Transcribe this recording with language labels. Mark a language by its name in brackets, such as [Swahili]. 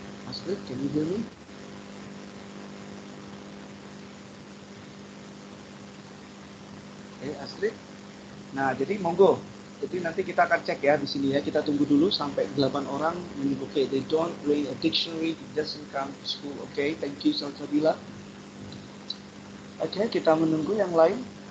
[English] Astrid, can you hear me? [Indonesian] Oke, Astrid. Nah, jadi monggo. Jadi nanti kita akan cek ya di sini ya. Kita tunggu dulu sampai 8 orang. [English] Oke, they don't bring a dictionary, it doesn't come to school. Oke, thank you Salsabila. [Indonesian] Oke, kita menunggu yang lain.